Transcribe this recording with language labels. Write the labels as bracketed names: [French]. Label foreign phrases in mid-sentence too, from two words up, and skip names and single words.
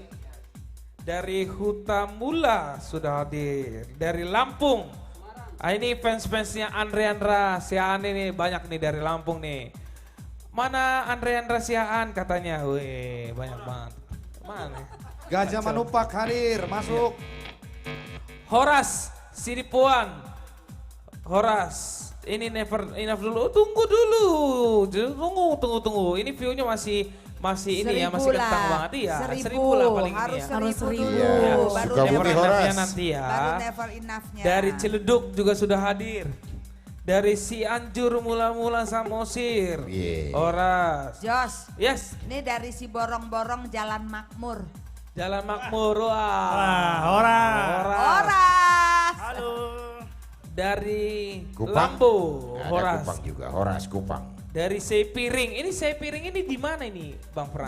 [Indonesian] Dari Hutamula sudah hadir. Dari Lampung. Ini fans-fansnya Andre Andra Siaan ini banyak nih dari Lampung nih. Mana Andre Andra Siaan katanya? Wih, banyak banget. Mana? Gajah Manupak hadir, masuk. Horas, Sidipuan. Horas, ini [English] never enough [Indonesian] dulu. Tunggu dulu. Tunggu. Ini view-nya masih ini ya, masih kentang banget ya. 1000 lah paling harus ini ya. Harus 1000 dulu. Iya, Baru suka [English] never [Indonesian] bumi [English] enough [Indonesian] Horas. Nanti ya. Baru [English] never enough- [Indonesian] nya. Dari Ciledug juga sudah hadir. Dari Cianjur mula-mula Samosir. Iya. Horas. Jos, Yes, ini dari si borong-borong Jalan Makmur. Jalan Makmur. Wah. Horas. Horas. Halo. Dari Kupang. Lambo. Ada Horas. Kupang juga, Horas Kupang. Dari Sepiring. Ini Sepiring ini di mana ini, Bang Frans?